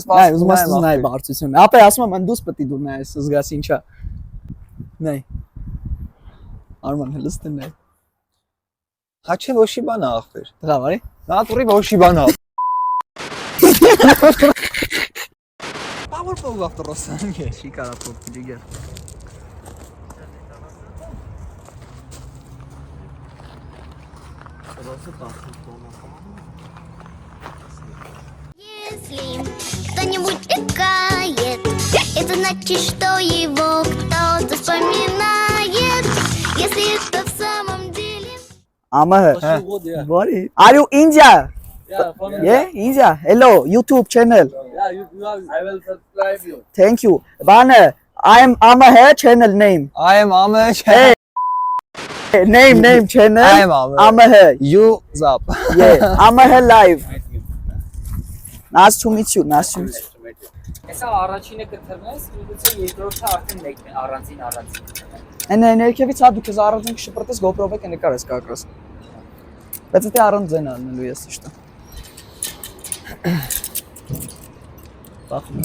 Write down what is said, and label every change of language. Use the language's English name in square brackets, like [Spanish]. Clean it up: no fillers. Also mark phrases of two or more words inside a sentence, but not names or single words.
[Armenian] սպասում։ Ուզում ես նայ բարձրությունը։ Ապե ասում եմ, դուս պետք է դու նայես, զգաս ինչա։ Նայ։ Արման հլստն նայ։ Հա չէ ոչի բան է ախպեր։ Դրա բարի։ Նատուրի ոչի բան է։ [English] Power pole [Armenian] ավտորոսան է։ Չի կարա փոքր դիգեր։ [Russian] Если кто-нибудь икает, это значит, что его кто-то вспоминает. Если это в самом деле... Амага. [English] What? Are you India? Yeah, from Yeah, India. Hello, YouTube channel. Yeah, I will subscribe you. Thank you. Bana, I am Amaha channel name. I am Amish. Hey. Name channel. I am Amish. Amaha. You Zap. Yeah, Amaha live. Nice to meet you. Nice to meet you. [Armenian] Հեսա առաջինը կթռնես, ուղղակի երկրորդը արդեն մեկն է, առանձին։ Այն ներքևից հա դու քեզ առանձին կշպրտես GoPro-ը կնկարես կակրես։ Բայց դա առանձին անելու ես ճիշտ։ Բախում։